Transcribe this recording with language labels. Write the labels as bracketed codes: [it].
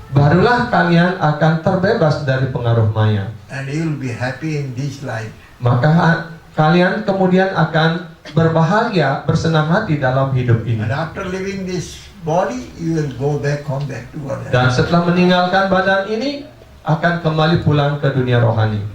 [id] Barulah kalian akan terbebas dari pengaruh Maya. [en] and you will be happy in this life. [id] Maka kalian kemudian akan berbahagia, bersenang hati dalam hidup ini. [en] And after leaving this body, you will go back home, back to Godhead. [id] Dan setelah meninggalkan badan ini, akan kembali pulang ke dunia rohani.